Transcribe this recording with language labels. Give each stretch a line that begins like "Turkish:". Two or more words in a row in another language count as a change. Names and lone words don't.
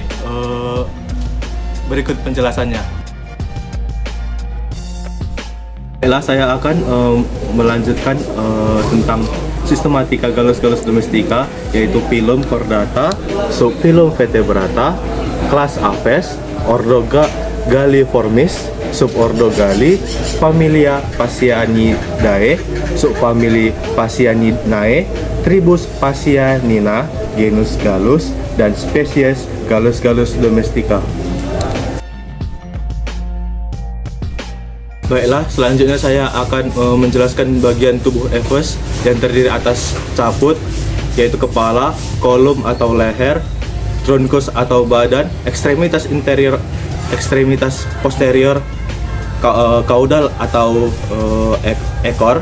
Indonesian: Berikut penjelasannya. Baiklah, saya akan melanjutkan tentang sistematika Gallus domestica, yaitu phylum Chordata, subphylum Vertebrata, kelas Aves, ordo Galliformis, subordo Galli, familia Phasianidae, subfamili Phasianinae, tribus Phasianina, genus Gallus, dan spesies Gallus domestica. Baiklah, selanjutnya saya akan menjelaskan bagian tubuh Aves yang terdiri atas caput, yaitu kepala, kolum atau leher, trunkus atau badan, ekstremitas interior, ekstremitas posterior, caudal atau ekor.